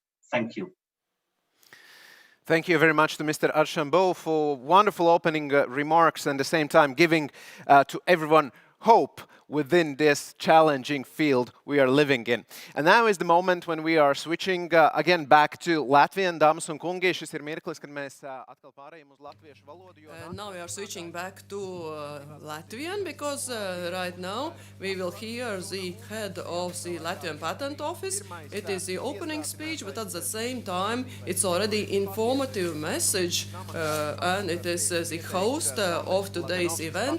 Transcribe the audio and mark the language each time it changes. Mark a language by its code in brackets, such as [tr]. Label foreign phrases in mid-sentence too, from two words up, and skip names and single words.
[en] Thank you. Thank you very much to Mr. Archambault for wonderful opening remarks and at the same time giving to everyone hope within this challenging field we are living in. And now is the moment when we are switching again back to Latvian. [lv] Dāmas un kungi, šis ir mirklis, kad mēs atkal pārējām uz latviešu valodu. [en] Now we are switching back to Latvian because right now we will hear the head of the Latvian Patent Office. It is the opening speech, but at the same time it's already informative message and it is the host of today's event.